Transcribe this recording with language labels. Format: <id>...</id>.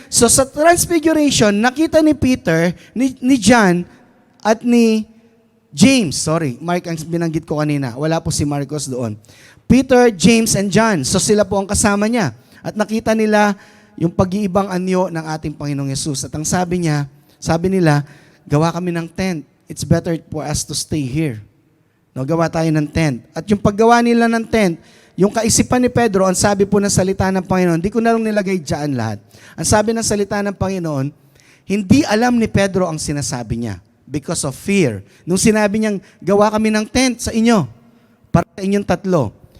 <tl>So sa Transfiguration, nakita ni Peter, ni John, at ni James. Sorry, Mark ang binanggit ko kanina. Wala po si Marcos doon. Peter, James, and John. So sila po ang kasama niya. At nakita nila yung pag-iibang anyo ng ating Panginoong Yesus. At ang sabi nila, gawa kami ng tent.</tl> <en>It's better for us to stay here.</en> <tl>No, gawa tayo ng tent. At yung paggawa nila ng tent, yung kaisipan ni Pedro, ang sabi po ng salita ng Panginoon, di ko na lang nilagay dyan lahat. Ang sabi ng salita ng Panginoon, hindi alam ni Pedro ang sinasabi niya</tl> <en>because of fear.</en> <tl>Nung sinabi niyang, gawa kami ng tent sa inyo, para sa inyong tatlo.</tl>